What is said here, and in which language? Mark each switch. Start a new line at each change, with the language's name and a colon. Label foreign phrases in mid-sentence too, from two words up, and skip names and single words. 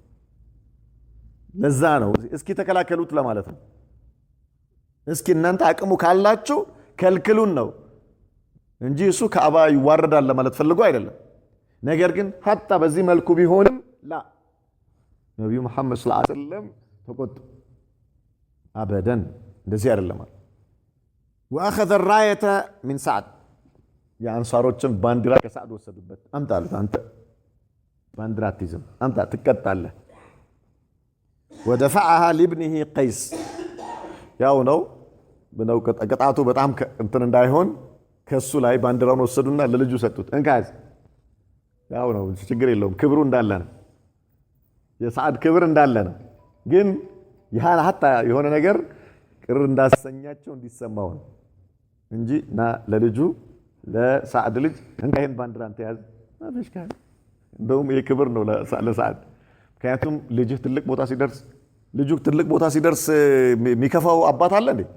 Amharic: ለዛ ነው እስኪ ተከላከሉት ለማለት ነው። እስኪ እናንተ አቅሙ ካላችሁ ከልክሉን ነው እንጂ እሱ ካዕባ ይዋረዳል ለማለት ፈልጎ አይደለም። ነገር ግን ሐታ በዚህ መልኩ ቢሆንም ላ ነብዩ መሐመድ
Arabic: صلى الله عليه وسلم
Amharic: ተቆጡ። አበደን እንደዚህ አይደለም ማለት
Arabic: واخذ الرايه من سعد
Amharic: የአንሳሮችን ባንዲራ ከሰዓድ ወሰዱበት። አምጣልህ አንተ ባንዲራ አትይዝም፣ አምጣ ትቀጣለህ።
Arabic: ودفعها لابنه قيس
Amharic: ያው ነው ብለው ቅጣቱ በጣም እንትን እንዳይሆን ከሱ ላይ ባንዲራውን ወሰዱና ለልጁ ሰጡት። እንካዝ ያው ነው ችግር የለውም፣ ክብሩ እንዳለ ነው፣ የሰዓድ ክብር እንዳለ ነው። ግን ያ ሐታ የሆነ ነገር ቅር እንዳሰኛቸው እንዲሰማው ነው እንጂ ና ለልጁ ለሰዓድ ልጅ እንካይን ባንዲራ አንተ ያዝ አፍሽካ እንደውም የክብር ነው ለሰዓድ። ምክንያቱም ልጅህ ትልቅ ቦታ ሲደርስ የሚከፋው አባት አለ እንዴ?